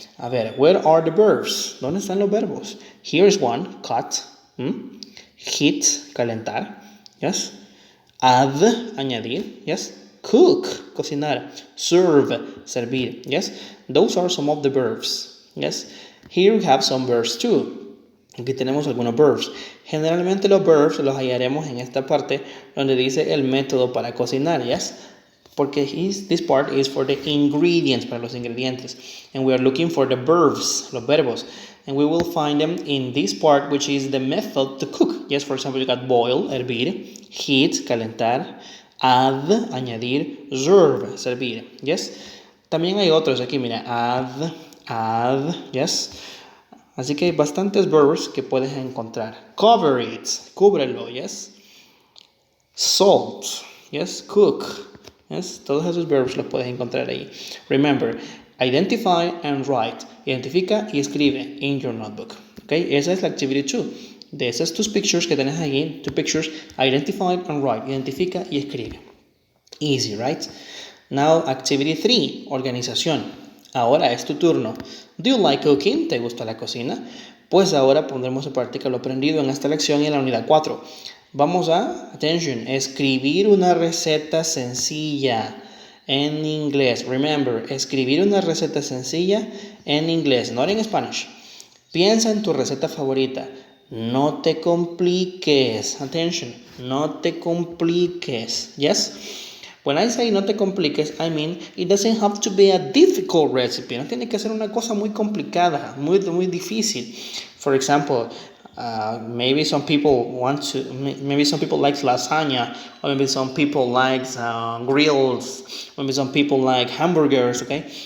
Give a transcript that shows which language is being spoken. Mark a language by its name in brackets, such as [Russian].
[English] A ver, where are the verbs? [Spanish] ¿Dónde están los verbos? [English] Here's one, cut, heat, calentar, yes, add, añadir, yes, cook, cocinar, serve, servir, yes, those are some of the verbs, yes. Here we have some verbs too. [Spanish] Aquí tenemos algunos verbs. Generalmente los verbs los hallaremos en esta parte donde dice el método para cocinar, yes? [English] Porque this part is for the ingredients, [Spanish] para los ingredientes. [English] And we are looking for the verbs, [Spanish] los verbos. [English] And we will find them in this part, which is the method to cook. Yes, for example, you got boil, hervir, heat, calentar, add, añadir, serve, servir, yes? [Spanish] También hay otros aquí, mira, add, yes? Así que hay bastantes verbs que puedes encontrar. [English] Cover it, [Spanish] cúbrelo, yes. Salt, yes. Cook, yes. Todos esos verbs los puedes encontrar ahí. [English] Remember, identify and write. [Spanish] Identifica y escribe [English] in your notebook. [Spanish] Okay, esa es la activity 2. De esas tus pictures que tenés ahí, [English] two pictures, identify and write. [Spanish] Identifica y escribe. [English] Easy, right? Now, activity 3, [Spanish] organización. Ahora es tu turno. [English] Do you like cooking? [Spanish] ¿Te gusta la cocina? Pues ahora pondremos en práctica lo aprendido en esta lección y en la unidad 4. Vamos a, attention, escribir una receta sencilla en inglés. Remember, escribir una receta sencilla en inglés, [English] not in Spanish. [Spanish] Piensa en tu receta favorita. No te compliques. Attention, no te compliques. Yes? [English] When I say [Spanish] no te compliques, [English] I mean it doesn't have to be a difficult recipe. [Spanish] No tiene que ser una cosa muy complicada, muy difícil. [English] For example, maybe some people like lasagna, or maybe some people like grills, maybe some people like hamburgers, okay?